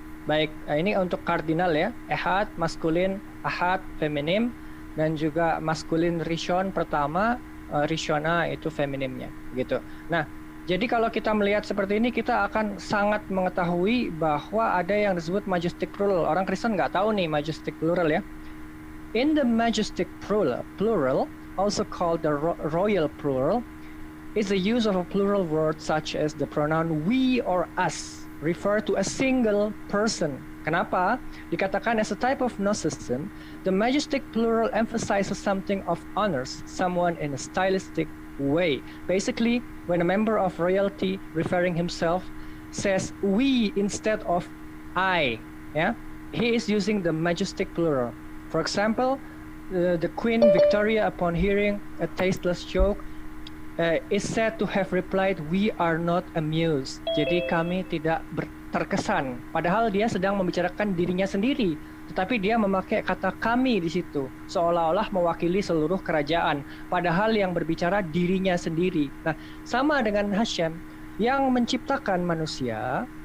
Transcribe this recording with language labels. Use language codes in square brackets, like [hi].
[id] Baik, ini untuk kardinal ya. Ehad maskulin, ahad feminim, dan juga maskulin rishon pertama, rishona itu feminimnya gitu. Nah, jadi kalau kita melihat seperti ini, kita akan sangat mengetahui bahwa ada yang disebut majestic plural. Orang Kristen nggak tahu nih majestic plural ya. [en] In the majestic plural, also called the royal plural, is the use of a plural word such as the pronoun we or us, refer to a single person. [id] Kenapa? Dikatakan [en] as a type of gnosticism, the majestic plural emphasizes something of honors someone in a stylistic way. Basically, when a member of royalty referring himself says we instead of I, yeah, he is using the majestic plural. For example, the Queen Victoria, upon hearing a tasteless joke, is said to have replied, "We are not amused." [id] Jadi kami tidak terkesan. Padahal dia sedang membicarakan dirinya sendiri, tetapi dia memakai kata kami di situ, seolah-olah mewakili seluruh kerajaan. Padahal yang berbicara dirinya sendiri. Nah, sama dengan Hashem yang menciptakan manusia.